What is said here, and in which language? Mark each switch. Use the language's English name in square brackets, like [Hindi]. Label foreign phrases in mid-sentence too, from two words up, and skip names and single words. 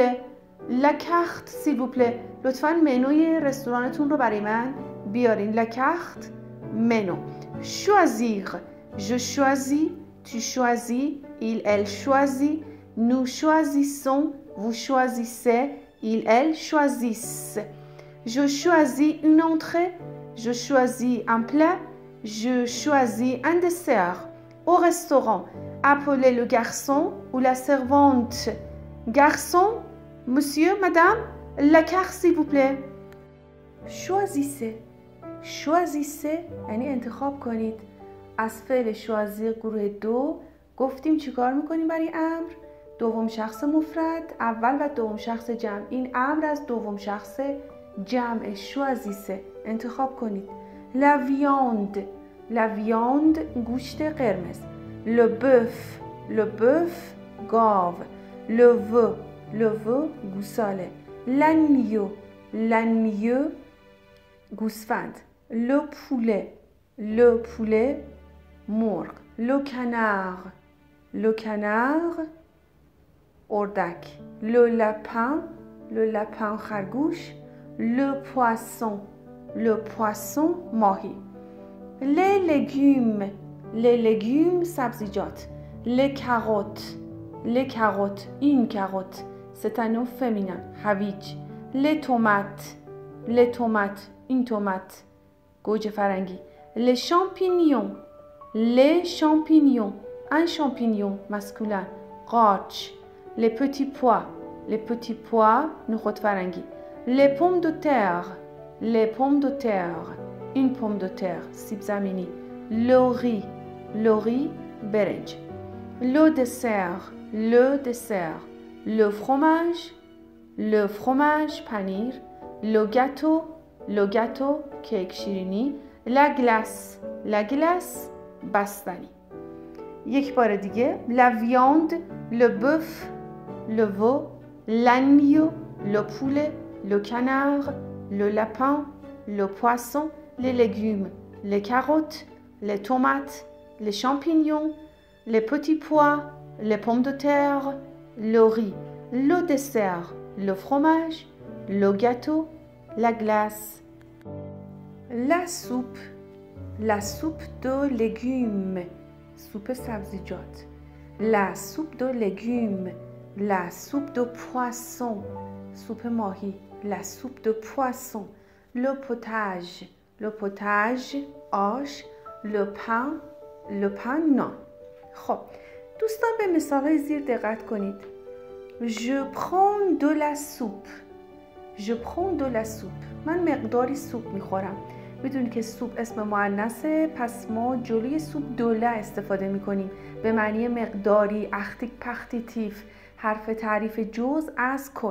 [French] la carte s'il vous plaît. [Persian] لطفاً منوی رستورانتون رو برای من بیارین. [French] La carte منو. choisir je choisis tu choisis il elle choisit nous choisissons vous choisissez il elle choisissent je choisis une entrée je choisis un plat je choisis un dessert au restaurant appelez le garçon ou la servante garçon monsieur madame la carte s'il vous plaît choisissez choisissez [Persian] یعنی انتخاب کنید. از فعل choisir گروه دو گفتیم چیکار میکنیم برای امر؟ دوم شخص مفرد اول و دوم شخص جمع. این امر از دوم شخص جمع. choisissez انتخاب کنید. [French] la viande la viande [Persian] گوشت قرمز. [French] le bœuf گاو. le veau گوساله. l'agneau گوسفند. le poulet مرغ. le canard اردک. le lapin خرگوش. le poisson ماهی. les légumes سبزیجات. les carottes این carotte c'est un nom féminin هویج. les tomates این تومات [Persian] گوجه فرنگی. [French] les champignons un champignon masculin قارچ. les petits pois [Persian] نخود فرنگی. [French] les pommes de terre این pomme de terre [Persian] سیب زمینی. [French] le riz برنج. le dessert le fromage پنیر. le gâteau [Persian] کیک شیرینی. [French] la glace بستنی. [Persian] یک بار دیگه. [French] la viande le bœuf le veau l'agneau le poulet le canard le lapin le poisson les légumes les carottes les tomates les champignons les petits pois les pommes de terre le riz le dessert le fromage le gâteau la glace. la soupe de légumes [Persian] سوپ سبزیجات. [French] la soupe de légumes la soupe de poisson [Persian] سوپ ماهی. [French] la soupe de poisson le potage آش. le pain نان. [Persian] خب دوستان به مثال‌های زیر دقت کنید. [French] je prends de la soupe [Persian] من مقداری سوپ میخورم. بدون که سوپ اسم مؤنثه پس ما جلوی سوپ دوله استفاده میکنیم به معنی مقداری. [French] article partitif [Persian] حرف تعریف جزء از کل.